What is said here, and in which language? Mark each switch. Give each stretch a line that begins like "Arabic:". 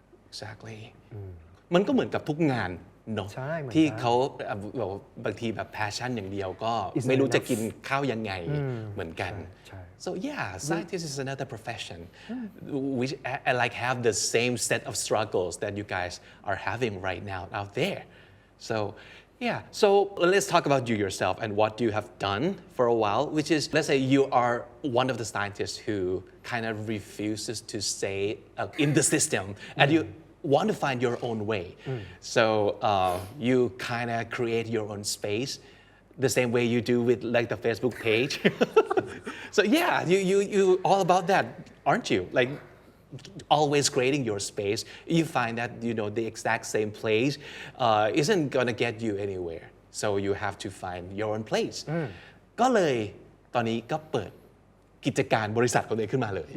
English: exactly
Thai: มันก็เหมือนกับทุกงานเนาะที่เขาบางทีแบบ passion อย่างเดียวก็ไม่รู้จะกินข้าวยังไงเหมือนกัน
English: so yeah scientist is another profession which like have the same set of struggles that you guys are having right now out there so Yeah, so let's talk about you yourself and what you have done for a while, which is, let's say you are one of the scientists who kind of refuses to stay in the system and you want to find your own way. So you kind of create your own space the same way you do with like the Facebook page. So yeah, you all about that, aren't you? Like always creating your space, you find that the exact same place isn't gonna get you anywhere. So you have to find your own place.
Thai: ก็เลยตอนนี้ก็เปิดกิจการบริษัทของตัวเองขึ้นมาเลย